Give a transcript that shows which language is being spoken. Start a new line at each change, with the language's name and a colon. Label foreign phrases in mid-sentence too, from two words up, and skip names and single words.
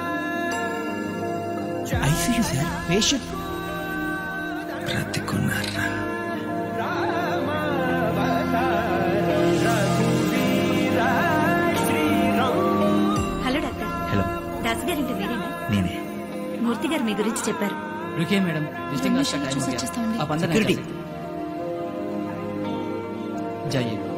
English: ICU sir, patient
Telugu: బ్రతికున్నారా?
English: hello doctor. hello.
Telugu: దాస్ గారి ఇంటి మీరేనా? నేనే. మూర్తి గారు మీ గురించి చెప్పారు.
Hindi: रुकिए मैडम, विजिटिंग Permission का टाइम
Telugu: చూసి
Hindi: हो गया,
Telugu: వచ్చేస్తామండి.
Hindi: आप अंदर Security. जाइए.